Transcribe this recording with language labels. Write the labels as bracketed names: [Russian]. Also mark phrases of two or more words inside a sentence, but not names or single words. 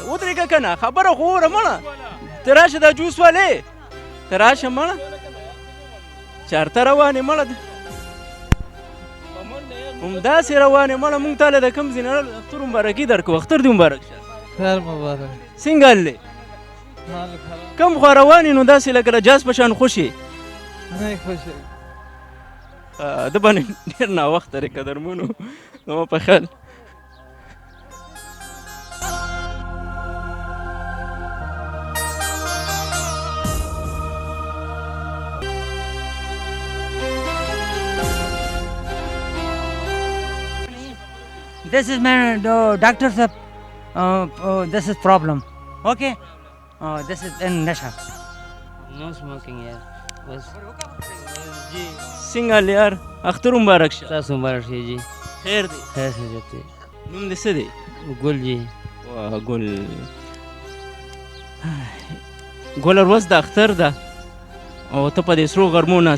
[Pashto] ودرېږه که نه خبره خو وره مړه. ته راشه دا جوس والې ته راشه مړه چېرته روان یې مړه همداسې روان یې مړه مونږ تاله د کوم ځای نه اختر مبارکي درکړو. اختر دې مبارک شه. خیر مبارک. څنګه حال دی؟ کوم خوا روان یې نو داسې لکه د جاز په شان خوش یې؟ نه خوش یم. ده باندې ډېر ناوخته دی قدرمنو زما په خیال. [English] This is my doctor sir. This is problem. Okay. This is in nasha. No smoking [Pashto] یار بس. جی څنګه حال یار؟ اختر مبارک شه. تاسو مبارک شي جی. خیر دی؟ خیر خیریت دی. نوم دې څه دی؟ ګل جی. واه ګل ګله ورځ د اختر ده او ته په دې سرو غرمو ناست.